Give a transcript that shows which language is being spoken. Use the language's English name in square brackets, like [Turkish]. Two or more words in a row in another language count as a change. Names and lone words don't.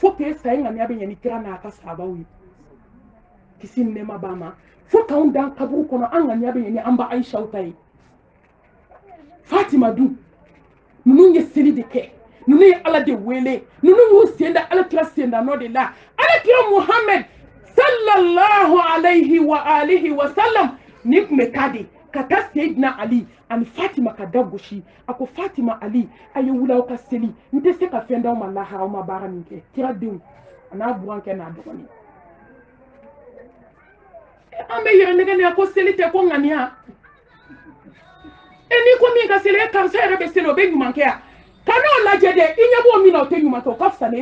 [Bambara] fo k'e sa e ŋaniya bɛ ɲɛ ni kira n'a ka sahabaw ye kisi ni nɛɛma b'a ma fo k'anw dan kaburu kɔnɔ an ŋaniya bɛ ɲɛ ni an ba Aishaw ta ye Fatima dun ninnu ye seli de kɛ ninnu ye ala de wele ninnu y'u sen da alakira sendannɔ de la alakira Muhammad [Arabic] صلى الله عليه وآله وسلم [Bambara] ni tun bɛ taa de ka taa Seydina Ali ani Fatima ka da gosi a ko Fatima Ali a ye wuli aw ka seli n tɛ se ka fɛn d'aw ma lahara aw ma baara min kɛ kira denw a n'a burankɛ n'a dɔgɔnin an bɛ yɛrɛ nɛgɛ ko seli tɛ ko ŋaniya n'i ko min ka seli karisa yɛrɛ bɛ seli o bɛ ɲuman kɛ yan ka n'o lajɛ dɛ i ɲɛ b'o min na o tɛ ɲuman kɛ o ka fisa n'e